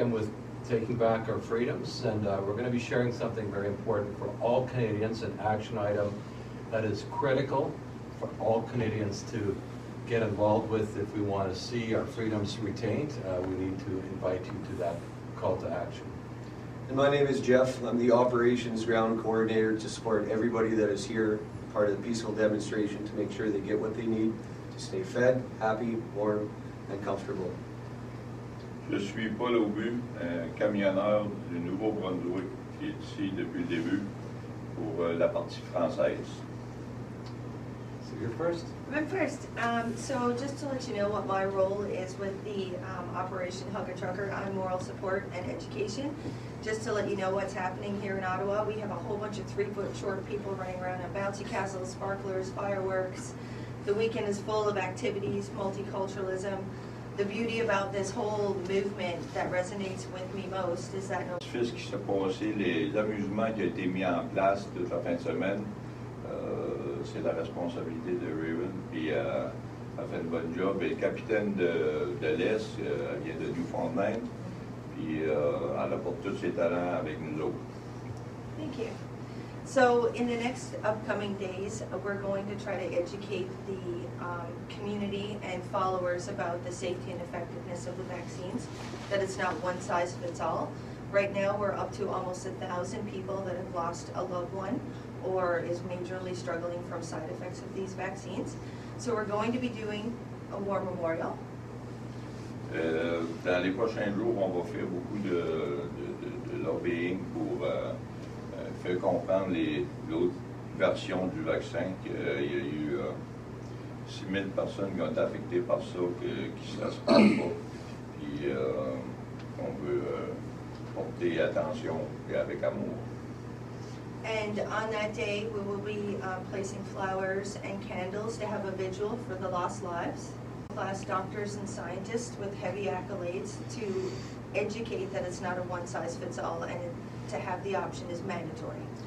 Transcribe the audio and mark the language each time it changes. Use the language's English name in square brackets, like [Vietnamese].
[English] I'm with Taking Back Our Freedoms, and we're going to be sharing something very important for all Canadians, an action item that is critical for all Canadians to get involved with if we want to see our freedoms retained. We need to invite you to that call to action. And my name is Jeff. I'm the operations ground coordinator to support everybody that is here, part of the peaceful demonstration, to make sure they get what they need to stay fed, happy, warm, and comfortable. [French] Je suis Paul Aubu, camionneur du Nouveau-Brunswick, qui est ici depuis le début pour la partie française. [English] So you're first. I'm first. So just to let you know what my role is with the Operation Hug a Trucker, I'm moral support and education. Just to let you know what's happening here in Ottawa, we have a whole bunch of 3-foot short people running around on bouncy castles, sparklers, fireworks. The weekend is full of activities, multiculturalism. The beauty about this whole movement that resonates with me most is that [French] Ce qui s'est passé, les amusements qui ont été mis en place toute la fin de semaine, c'est la responsabilité de Raven, puis elle fait une bonne job. Et le capitaine de l'Est, elle vient de Newfoundland, puis elle apporte tous ses talents avec nous autres. [English] Thank you. So in the next upcoming days, we're going to try to educate the community and followers about the safety and effectiveness of the vaccines, that it's not one size fits all. Right now we're up to almost 1,000 people that have lost a loved one or is majorly struggling from side effects of these vaccines. So we're going to be doing a war memorial. [French] Dans les prochains jours, on va faire beaucoup de lobbying pour faire comprendre l'autre version du vaccin, qu'il y a eu 6 000 personnes qui ont été affectées par ça, qui ne se passent pas, puis on veut porter attention et avec amour. [English] And on that day, we will be placing flowers and candles to have a vigil for the lost lives. Class doctors and scientists with heavy accolades to educate that it's not a one-size-fits-all and to have the option is mandatory.